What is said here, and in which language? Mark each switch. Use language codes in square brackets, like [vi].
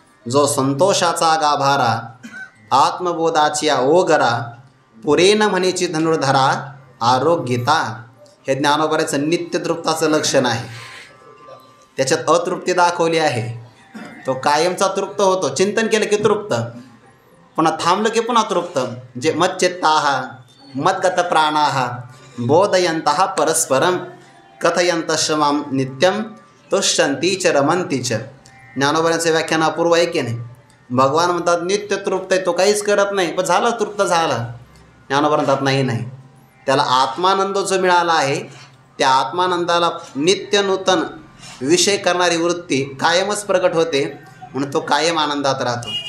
[mr] जो संतोषाचा गाभारा, आत्मबोधाची ओगरा, पुरेन म्हणेची धनुर्धरा, आरोग्यता. हे ज्ञानोबाचं नित्यतृप्ताचं लक्षण आहे. त्याच्यात अतृप्ती दाखवली आहे. तो कायमचा तृप्त होतो, चिंतन केलं की तृप्त, पुन्हा थांबलं की पुन्हा तृप्त. [sa] जे मच्चित्ताः मद्गत प्राणाः बोधयन्तः परस्परं कथयन्तश्च मां नित्यं तुष्यन्ति च रमन्ति च. [mr] ज्ञानोबाचं व्याख्यान अपूर्व आहे की नाही. भगवान म्हणतात नित्य तृप्त आहे, तो काहीच करत नाही, पण झालं तृप्त झालं. ज्ञानोबा म्हणतात नाही, त्याला आत्मानंद जो मिळाला आहे, त्या आत्मानंदाला नित्य नूतन विषय करणारी वृत्ती कायमच प्रकट होते, म्हणून तो कायम आनंदात राहतो.